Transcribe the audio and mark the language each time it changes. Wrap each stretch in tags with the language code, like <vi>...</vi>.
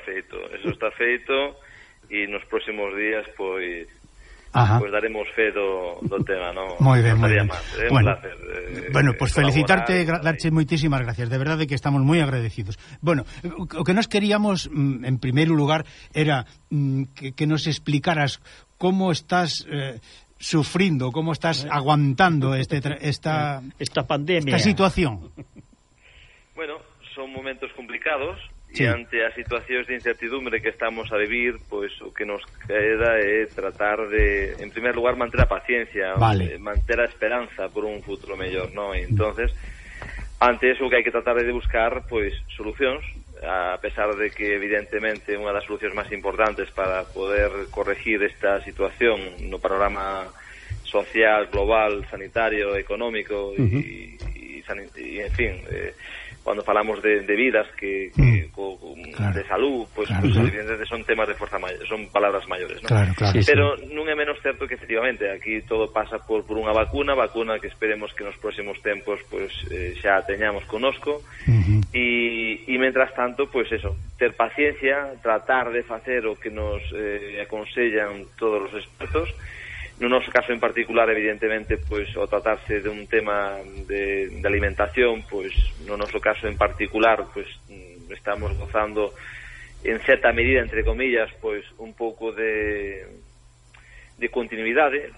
<gl>feito, eso está feito, e nos próximos días, pois... Ajá. Pues daremos fe do tema, ¿no?</gl> <es>Muy bien, muy bien. Bueno, pues felicitarte, darche muchísimas gracias. De verdad de que estamos muy agradecidos. Bueno, lo que nos queríamos, en primer lugar, era que nos explicaras cómo estás sufriendo, cómo estás aguantando esta pandemia, esta situación. Bueno, son momentos complicados.</es> <gl>Sí. Y ante as situacións de incertidumbre que estamos a vivir, pois o que nos queda é tratar de, en primer lugar, manter a paciencia, vale, manter a esperanza por un futuro mellor, ¿no? E entonces, ante eso que hai que tratar de buscar, pois, solucións, a pesar de que, evidentemente, unha das solucións máis importantes para poder corregir esta situación no panorama social, global, sanitario, económico, y en fin...</gl> <es>cuando falamos de vidas de salud, pues, claro, pues evidentemente son temas de fuerza mayor, son palabras mayores, ¿no? Claro, claro. Pero sí.</es> <gl>Non é menos certo que efectivamente aquí todo pasa por unha vacuna que esperemos que nos próximos tempos pues xa teñamos conosco. Uh-huh.</gl> <es>Y mientras tanto, pues eso,</es> <gl>ter paciencia, tratar de facer o que nos aconsellan todos los expertos. No noso caso en particular, evidentemente, pues o tratarse de un tema de alimentación, pues no noso caso en particular, pues estamos gozando</gl> <es>en cierta medida, entre comillas,</es> <gl>pues un poco de continuidade.</gl>